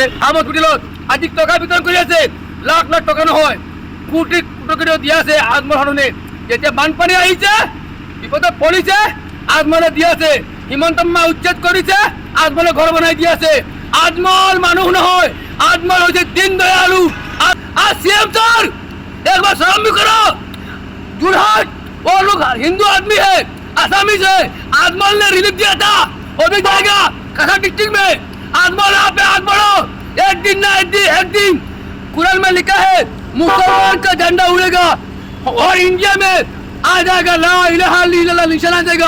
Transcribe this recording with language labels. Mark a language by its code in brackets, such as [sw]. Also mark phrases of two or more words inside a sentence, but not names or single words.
[as] হাম হস্পিটেলত আজি টকা বিতৰণ কৰি আছে, লাখ লাখ টকা নহয়, কোটি কোটি দি আছে আজমল হানুনে। যেতিয়া বানপানী আহিছে, বিপদত পৰিছে, আজমলে দি আছে। হিমন্ত মামা উচ্ছেদ কৰিছে, আজমলে ঘৰ বনাই দি আছে। আজমল মানুহ নহয়, আজমল হৈছে দীন দয়ালু। [hi] सीएम सर एक बार शर्म भी करो। जोरहाट वो लोग हिंदू आदमी है, आसामीज है। आजमल ने रिलीफ दिया था, वो भी जाएगा कसा डिस्ट्रिक्ट में। आजमल यहाँ पे हाथ बढ़ो, एक दिन ना एक दिन कुरान में लिखा है मुसलमान का झंडा उड़ेगा और इंडिया में आ जाएगा [ar] لا إله إلا الله [hi] निशान आ जाएगा।